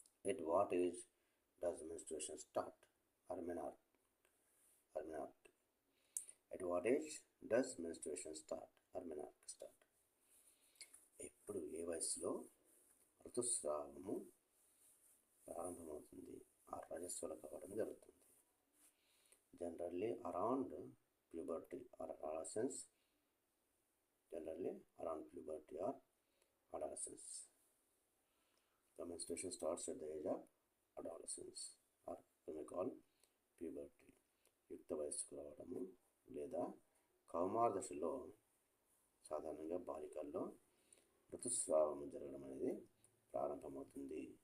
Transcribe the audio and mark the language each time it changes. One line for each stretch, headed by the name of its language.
English: At what age does menstruation start? Or menarche? Or menarche? At what age does menstruation start? Or menarche start?
Telugu: ఎప్పుడు ఏ వయసులో ఋతుస్రావము ప్రారంభమవుతుంది, ఆ రజస్వల కావడం జరుగుతుంది?
English: Generally around puberty or adolescence. Generally around puberty or adolescence. The menstruation starts at the age of adolescence or we may call puberty.
Telugu: యుక్త వయస్సుకు రావడము లేదా కౌమార దశలో సాధారణంగా బాలికల్లో ఋతుస్రావం జరగడం అనేది ప్రారంభమవుతుంది.